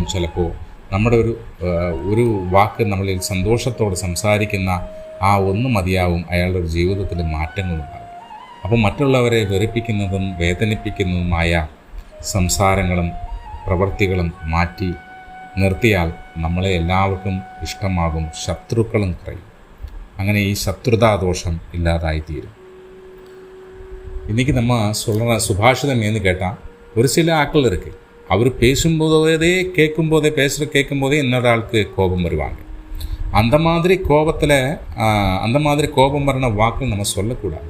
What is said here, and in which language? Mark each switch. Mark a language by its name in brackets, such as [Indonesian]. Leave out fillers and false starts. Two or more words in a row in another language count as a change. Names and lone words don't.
[Malayalam] ചിലപ്പോൾ നമ്മുടെ ഒരു വാക്ക് നമ്മളിൽ സന്തോഷത്തോടെ സംസാരിക്കുന്ന ആ ഒന്ന് മതിയാവും അയാളുടെ ഒരു ജീവിതത്തിൽ മാറ്റങ്ങളുണ്ടാകും. അപ്പോൾ മറ്റുള്ളവരെ വെറുപ്പിക്കുന്നതും വേദനിപ്പിക്കുന്നതുമായ സംസാരങ്ങളും പ്രവൃത്തികളും മാറ്റി നിർത്തിയാൽ നമ്മളെ എല്ലാവർക്കും ഇഷ്ടമാകും, ശത്രുക്കളും കുറയും. അങ്ങനെ ഈ ശത്രുതാദോഷം ഇല്ലാതായിത്തീരും. [Tamil] இன்றைக்கி நம்ம சொல்கிற சுபாஷிதம் ஏன்னு கேட்டால், ஒரு சில ஆட்கள் இருக்குது, அவர் பேசும்போதே கேட்கும்போதே இன்னொரு ஆளுக்கு கோபம் வருவாங்க. அந்த மாதிரி கோபம் வரன வாக்கு நம்ம சொல்லக்கூடாது.